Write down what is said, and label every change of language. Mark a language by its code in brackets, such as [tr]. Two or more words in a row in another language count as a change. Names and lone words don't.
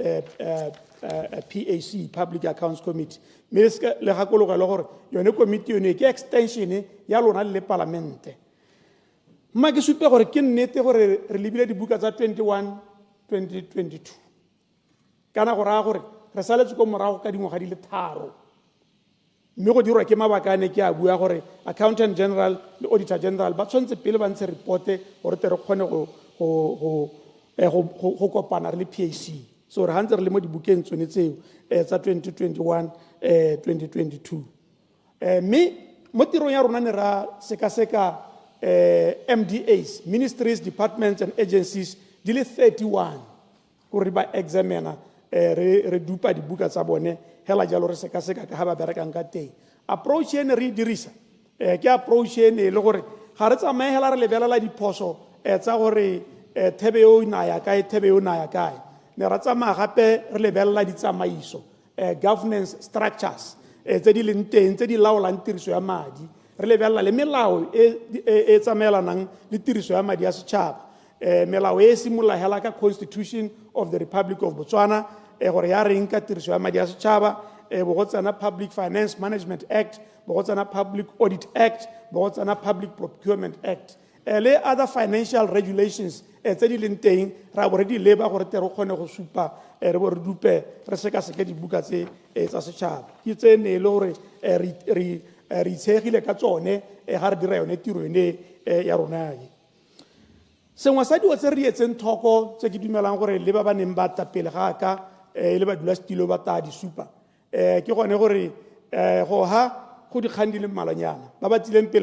[tn] PAC Public Accounts Committee mme le gakologa le gore yone committee yone ke extension ya lona le parlamente mma ke supe gore ke nnete gore re lebile dibuka tsa 21-2022 kana go raya gore re saletse ko morago ka dingwaga di le tharo mme go dirwa ke mabakane ke a bua gore Accountant General le Auditor General ba tshwanetse pele ba ntshe reporte gore tere kgone go kopana re le PAC so re hantse re le mo dibukeng tsone tseo tsa 2021-2022 mme mo tirong ya rona ne ra sekaseka [en] MDAs ministries departments and agencies [tn] di le 31 gore ba examiner re dupa dibuka tsa bone hela jalo re sekaseka ka ha ba berekang ka teng approach ene re dirisa ke approach ene le gore ga re tsamaye hela re lebelela diphoso tsa gore thebe yo naya kae thebe yo naya kae ne ra tsamaya gape re lebelela ditsamaiso [en] governance structures [tn] tse di leng teng tse di laolang tiriso ya madi re lebelela le melao e tsamaelanang le tiriso ya madi ya setšhaba melao e simolola hela ka Constitution of the Republic of Botswana gore ya reng ka tiriso ya madi ya setšhaba bo go tsena Public Finance Management Act bo go tsena Public Audit Act bo go tsena Public Procurement Act le [en] other financial regulations [tn] tse di leng teng ra bo re di leba gore tere o kgone go supa re bo re dupe re sekaseke dibuka tse tsa setšhaba ke tsene le gore re itshegile ka tsone ga re dira yone tiro ene ya rona sengwe sa dilo tse re etseng thoko tse ke dumelang gore le ba ba neng ba tla pele ga ka le badulasetilo ba ta di supa ke gone gore go ha go dikgang di le mmalwanyana ba ba tsileng pele